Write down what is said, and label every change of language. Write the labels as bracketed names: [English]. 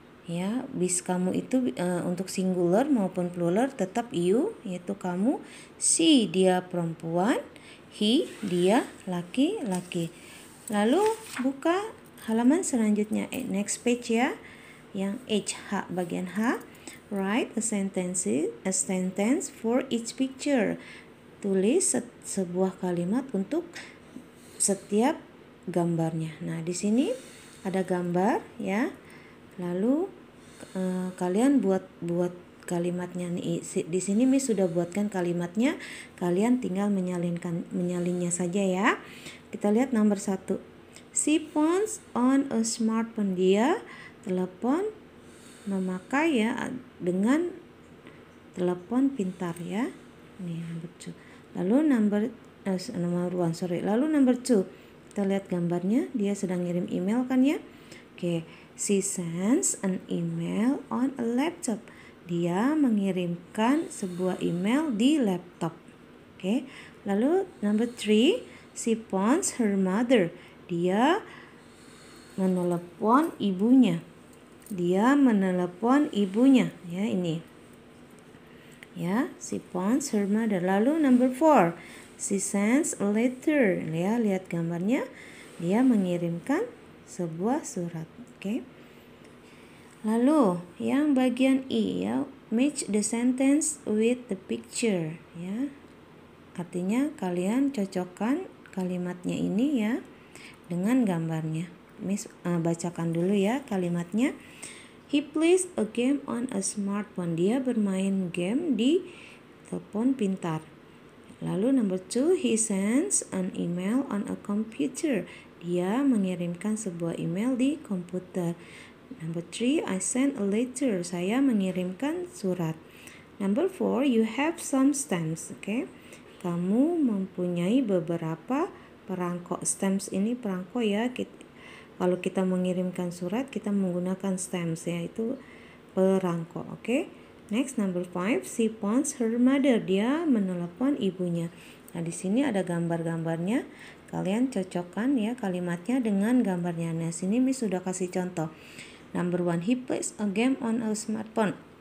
[Indonesian] Ya, bis kamu itu untuk singular maupun plural tetap you, yaitu kamu. She, dia perempuan. He, dia laki-laki. Lalu buka halaman selanjutnya. [English] Next page [Indonesian] ya. Yang H, bagian H. [English] Write a sentence for each picture. [Indonesian] Tulis sebuah kalimat untuk setiap gambarnya. Nah, di sini ada gambar ya. Lalu kalian buat kalimatnya nih. Di sini Miss sudah buatkan kalimatnya. Kalian tinggal menyalinnya saja ya. Kita lihat nomor 1. [English] She phones on a smartphone. [Indonesian] Dia telepon memakai ya dengan telepon pintar ya. Ini nomor 2. Lalu nomor 2. Lalu nomor 2. Kita lihat gambarnya, dia sedang ngirim email kan ya. [English] Oke, she sends an email on a laptop. [Indonesian] Dia mengirimkan sebuah email di laptop. Oke. Lalu [English] number 3, she phones her mother. [Indonesian] Dia menelepon ibunya. Dia menelepon ibunya ya ini. Ya, [English] she phones her mother. [Indonesian] Lalu [English] number 4, she sends a letter. [Indonesian] Ya, lihat gambarnya. Dia mengirimkan sebuah surat. Oke. Lalu yang bagian I ya, [English] match the sentence with the picture [Indonesian] ya. Artinya kalian cocokkan kalimatnya ini ya dengan gambarnya. Miss bacakan dulu ya kalimatnya. [English] He plays a game on a smartphone. [Indonesian] Dia bermain game di telepon pintar. Lalu [English] number 2, he sends an email on a computer. [Indonesian] Dia mengirimkan sebuah email di komputer. [English] Number 3, I send a letter. [Indonesian] Saya mengirimkan surat. [English] Number 4, you have some stamps. Okay? [Indonesian] Kamu mempunyai beberapa perangko. Stamps ini perangko ya. Kalau kita mengirimkan surat kita menggunakan stamps ya, itu perangko. Oke. [English] Next, number 5, she phones her mother. [Indonesian] Dia menelepon ibunya. Nah, di sini ada gambar-gambarnya. Kalian cocokkan ya kalimatnya dengan gambarnya. Nah, sini Miss sudah kasih contoh. [English] Number 1, he plays a game on a smartphone.